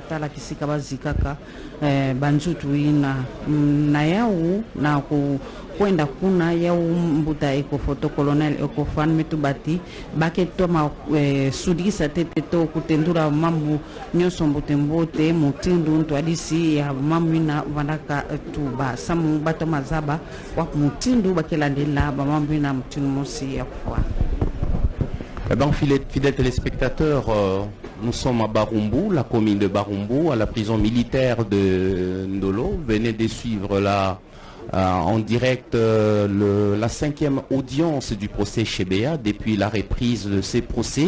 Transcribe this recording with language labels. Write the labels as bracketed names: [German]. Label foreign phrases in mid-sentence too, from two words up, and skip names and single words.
[Kituba (Democratic Republic of Congo)] tala kisika bazikaka banjutu ina na yau na kwenda kuna yau mbuta Ekofo to colonel Ekofan metubati baketoma sudisa tete to kutendura mambu nyoso mbote mutindu ntwadisi ya mambu na vandaka tuba samu bato mazaba wa mutindu bakelandela ba mambu na mutindu mosi ya kwa. [French] Ben, fidèles téléspectateurs, nous sommes à Barumbu, la commune de Barumbu, à la prison militaire de Ndolo. Venez de suivre en direct la 5e audience du procès Chebea depuis la reprise de ces procès.